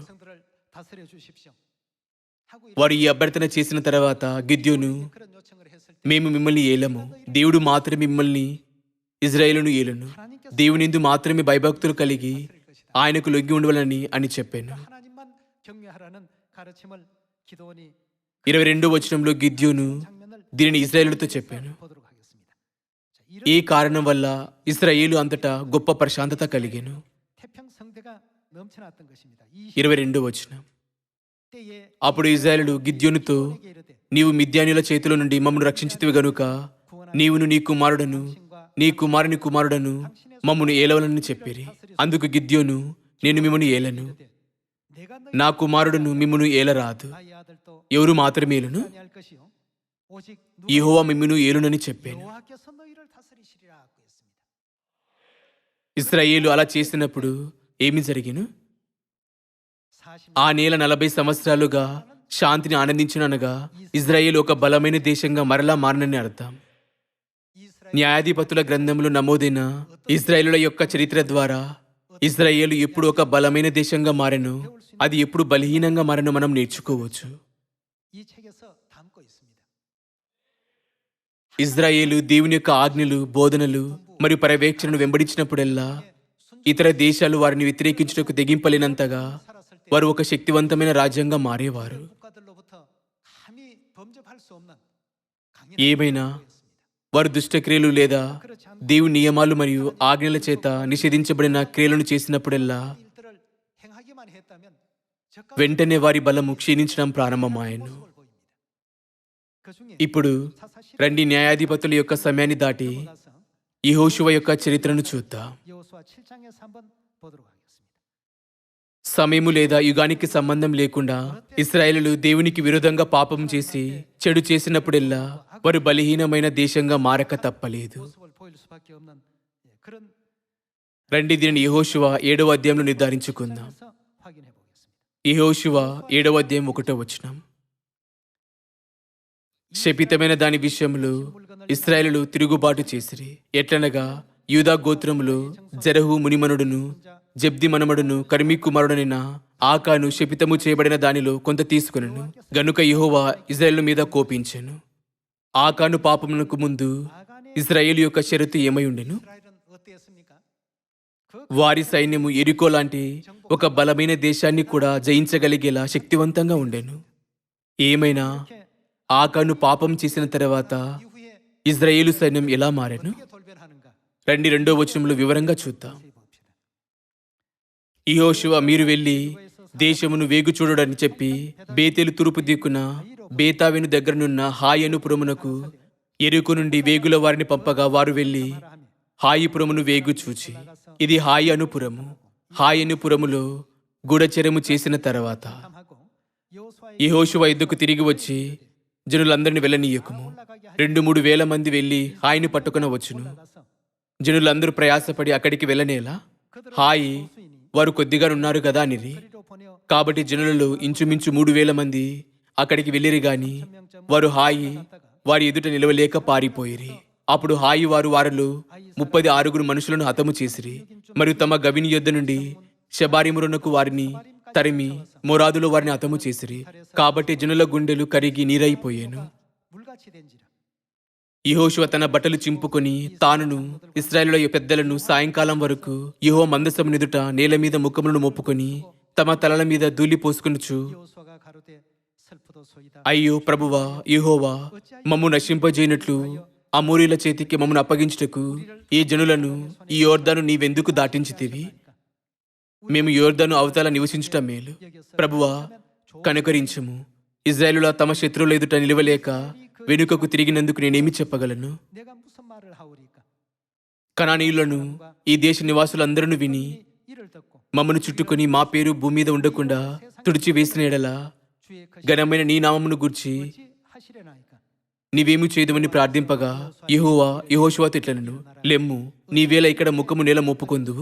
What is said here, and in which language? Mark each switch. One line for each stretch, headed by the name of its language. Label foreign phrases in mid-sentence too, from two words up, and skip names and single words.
Korean: 성들을 다스려 주십시오. 하고
Telugu: వారు ఈ అభ్యర్థన చేసిన తర్వాత గిద్యోను
Korean: 그런 요청을 했을 때
Telugu: మేము మిమ్మల్ని ఏలము, దేవుడు మాత్రమే మిమ్మల్ని ఇజ్రాయేలును ఏలును. దేవునిందు మాత్రమే భయభక్తులు కలిగి ఆయనకు లొంగి ఉండవలని అని చెప్పాను.
Korean: 하나님만 경외하라는 가르침을 기도원이
Telugu: 22వ వచనంలో గిద్యోను
Korean: 장면을
Telugu: దీనిని ఇజ్రాయేలుతో చెప్పాను.
Korean: 보도록 하겠습니다. 자,
Telugu: ఈ కారణం వల్ల ఇశ్రాయేలు అంతటా గొప్ప ప్రశాంతత కలిగెను.
Korean: 태평 성대가 넘쳐났던 것입니다.
Telugu: 22వ వచనం,
Korean: 때에
Telugu: అప్పుడు ఇశ్రాయేలుడు గిద్యోనుతో,
Korean: 에게 이르되
Telugu: నీవు మిద్యానీయుల చేతిలో నుండి మమ్మను రక్షించితివి గనుక నీవును నీ కుమారుడను నీ కుమారుని కుమారుడను మమ్మను ఏలవలని చెప్పిరి. అందుకు గిద్యోను, నేను మిమ్మను ఏలను,
Korean: 내가
Telugu: నా కుమారుడును మిమ్మును ఏలరాదు,
Korean: 너희 아들도
Telugu: ఎవరు మాత్రమేలును,
Korean: 아니할 것이요 오직
Telugu: యెహోవా మిమ్మును ఏలునని చెప్పాను.
Korean: 여호와께서 너희를 다스리시리라 하고 했습니다.
Telugu: ఇశ్రాయేలు అలా చేసినప్పుడు ఏమి జరిగిను? 40 ఆ నేల 40 సంవత్సరాలుగా శాంతిని ఆనందించిననగా ఇజ్రాయేలు ఒక బలమైన దేశంగా మరలా మారనని అర్థం.
Korean: 이스라엘
Telugu: న్యాయాధిపతుల గ్రంథంలో నమోదైన ఇజ్రాయేలుల యొక్క చరిత్ర ద్వారా ఇజ్రాయేలు ఎప్పుడు ఒక బలమైన దేశంగా మారెను, అది ఎప్పుడు బలహీనంగా మారెను మనం నేర్చుకోవచ్చు.
Korean: 이 책에서 담고 있습니다.
Telugu: ఇజ్రాయేలు దేవుని యొక్క ఆజ్ఞలు, బోధనలు మరియు పర్యవేక్షణను వెంబడించినప్పుడల్లా ఇతర దేశాలు వారిని వ్యతిరేకించుటకు తెగింపలేనంతగా
Korean: 살았을 때
Telugu: వారు ఒక శక్తివంతమైన రాజ్యంగా మారేవారు.
Korean: 국가들로부터 감히 범접할 수 없는
Telugu: ఏమైనా
Korean: 강력한
Telugu: వారు దుష్టక్రియలు లేదా దేవుని నియమాలు మరియు ఆజ్ఞల చేత నిషేధించబడిన క్రియలను చేసినప్పుడల్లా
Korean: 일들을 행하기만 했다면
Telugu: వెంటనే వారి బలము క్షీణించడం ప్రారంభమాయను.
Korean: 모습을 보입니다. 그중에
Telugu: ఇప్పుడు రండి న్యాయాధిపతుల యొక్క సమయాన్ని దాటి
Korean: 나서
Telugu: యెహోషువ యొక్క చరిత్రను చూద్దాం.
Korean: 여호수아 7장에서 한번 보도록 하겠습니다.
Telugu: సమయము లేదా యుగానికి సంబంధం లేకుండా ఇశ్రాయేలులు దేవునికి విరోధంగా పాపం చేసి చెడు చేసినప్పుడెల్లా వారు బలహీనమైన దేశంగా మారక తప్పలేదు.
Korean: 모습을 보일 수밖에 없는 그런
Telugu: రండి దీనిని యెహోషువ 7వ అధ్యాయంలో నిర్ధారించుకుందాం.
Korean: 장에서 확인해 보겠습니다.
Telugu: యెహోషువ 7వ అధ్యాయం 1వ వచనం. శపితమైన దాని విషయంలో ఇశ్రాయేలులు తిరుగుబాటు చేసిరి. ఎట్లనగా యూదా గోత్రములో జెరహు మునిమనుడును జబ్ది మనమడును కర్మీ కుమారుడనైన ఆకాను శపితము చేయబడిన దానిలో కొంత తీసుకునను. గనుక యెహోవా ఇశ్రాయేలు మీద కోపించెను. ఆకాను పాపమునకు ముందు ఇశ్రాయేలు యొక్క షరతు ఏమై ఉండెను?
Korean: 이스라엘은 어땠습니까? 그
Telugu: వారి సైన్యము ఎరికో లాంటి ఒక బలమైన దేశాన్ని కూడా జయించగలిగేలా శక్తివంతంగా ఉండెను. ఏమైనా ఆకాను పాపం చేసిన తర్వాత
Korean: 이후에
Telugu: ఇజ్రాయేలు సైన్యం ఎలా మారెను?
Korean: 어떻게 돌변하는가?
Telugu: రండి 2వ వచనంలో వివరంగా చూద్దాం.
Korean: 자세히 봅시다.
Telugu: యెహోషువ మీరు వెళ్ళి దేశమును వేగు చూడడని చెప్పి బేతేలు తూర్పు దిక్కున బేతావెను దగ్గరనున్న హాయను పురమునకు ఎరుకు నుండి వేగుల వారిని పంపగా వారు వెళ్ళి హాయిపురమును వేగు చూచి ఇది హాయి అనుపురము. హాయనుపురములో గూఢచర్యము చేసిన తర్వాత
Korean: 함하고 여호수아의
Telugu: యెహోషువ యుద్ధకు తిరిగి వచ్చి జనులందరిని వెళ్ళనీయకుము. 2-3 వేల మంది వెళ్ళి హాయిని పట్టుకున వచ్చును.
Korean: 나서
Telugu: జనులందరూ ప్రయాసపడి అక్కడికి వెళ్ళనేలా? హాయి వారు కొద్దిగానున్నారు కదా అనిరి.
Korean: 그리로 보내어
Telugu: కాబట్టి జనులలో ఇంచుమించు 3,000 మంది అక్కడికి వెళ్ళిరి గాని వారు హాయి వారి ఎదుట నిలవలేక పారిపోయిరి. అప్పుడు హాయి వారు వారిలో 36 మనుషులను హతము చేసిరి. మరియు తమ గవిని యొద్ద నుండి శబారిమురునకు వారిని తరిమి మొరాదులో వారిని హతము చేసిరి. కాబట్టి జనుల గుండెలు కరిగి నీరైపోయాను.
Korean: 물같이 된지라.
Telugu: యెహోషువ తన బట్టలు చింపుకొని తానును ఇశ్రాయేలుల పెద్దలను సాయంకాలం వరకు యెహోవా మందసము ఎదుట నేల మీద ముఖములను మోపుకొని తమ తలల మీద ధూళి పోసుకొనుచు,
Korean: 여호수아가 가로되 슬프도소이다.
Telugu: అయ్యో ప్రభువా యెహోవా, మమ్ము నశింపజేయనట్లు అమోరీల చేతికి మమ్మను అప్పగించుటకు ఈ జనులను ఈ యోర్దాను నీవెందుకు దాటించితివి? మేము యోర్దాను అవతల నివసించుట మేలు. ప్రభువా కనుకరించుము. ఇశ్రాయేలుల తమ శత్రువుల ఎదుట నిలవలేక వెనుకకు తిరిగినందుకు నేనేమి చెప్పగలను?
Korean: 내가 무슨 말을 하오리까?
Telugu: కనానీయులను ఈ దేశ నివాసులందరూ విని
Korean: 이를 듣고
Telugu: మమ్మను చుట్టుకొని మా పేరు భూమి మీద ఉండకుండా తుడిచి వేసిన ఎడల
Korean: 주의 그
Telugu: ఘనమైన నీ నామమును గూర్చి
Korean: 어찌 하시려나이까?
Telugu: నీవేమి చేయదుమని ప్రార్థింపగా యెహోవా యెహోషువతో ఇట్లనెను, లెమ్ము, నీవేళ ఇక్కడ ముఖము నేల మోపుకొందువు.